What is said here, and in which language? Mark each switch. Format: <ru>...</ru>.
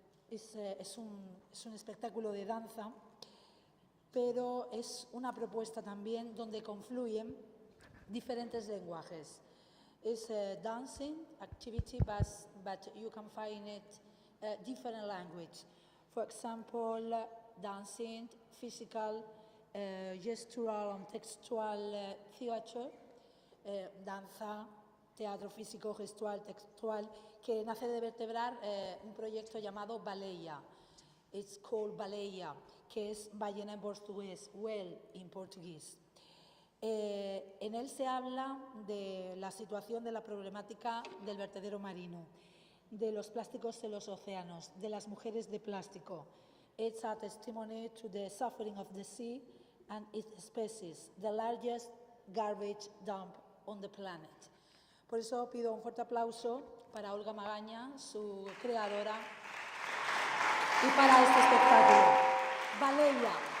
<es>Es un espectáculo de danza, pero es una propuesta también donde confluyen diferentes lenguajes.</es> <en>It's a dancing activity, but you can find it different language. For example, dancing, physical, gestural and textual theater,</en> <es>danza, teatro físico, gestual, textual, que nace de vertebrar un proyecto llamado Baleia.</es> <en>It's called Baleia,</en> <es>que es ballena en portugués,</es> <en>whale in portugués.</en> <es>En él se habla de la situación de la problemática del vertedero marino, de los plásticos en los océanos, de las mujeres de plástico.</es> <en>It's a testimony to the suffering of the sea and its species, the largest garbage dump on the planet.</en> <es>Por eso pido un fuerte aplauso para Olga Magaña, su creadora, y para este espectáculo. Baleia.</es>